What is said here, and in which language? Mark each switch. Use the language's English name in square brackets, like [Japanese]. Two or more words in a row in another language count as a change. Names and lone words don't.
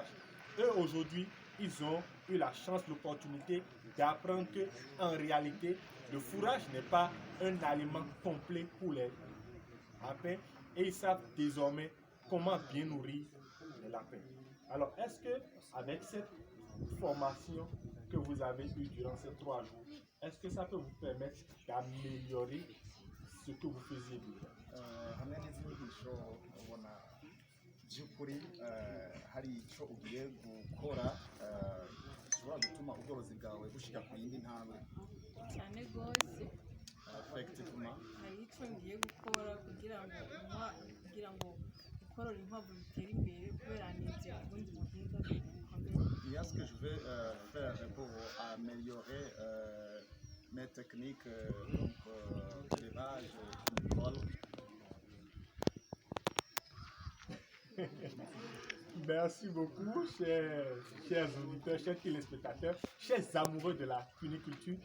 [French] Eux aujourd'hui, ils ont eu la chance, l'opportunité d'apprendre qu'en réalité, le fourrage n'est pas un aliment complet pour les lapins et ils savent désormais comment bien nourrir les lapins. Alors, est-ce que avec cette formation que vous avez eue durant ces 3 jours, est-ce que ça peut vous permettre d'améliorer ce que vous faisiez déjà? [Rundi] Hamwe n'inyigisho ubona by'ukuri hari icyo ugiye gukora gishobora gutuma ubworozi bwawe bushika ku yindi ntambwe. Cyane rwose. [French] Effectivement. [Rundi] Hari icyo ngiye gukora kugira ngo gukorora inkwavu bitere imbere kubera nibyo ubundi buhinga bukomeye. [French] Il y a ce que je vais faire pour améliorer mes techniques d'élevage viticole. Merci beaucoup, chers auditeurs, chers téléspectateurs, chers amoureux de la cuniculture.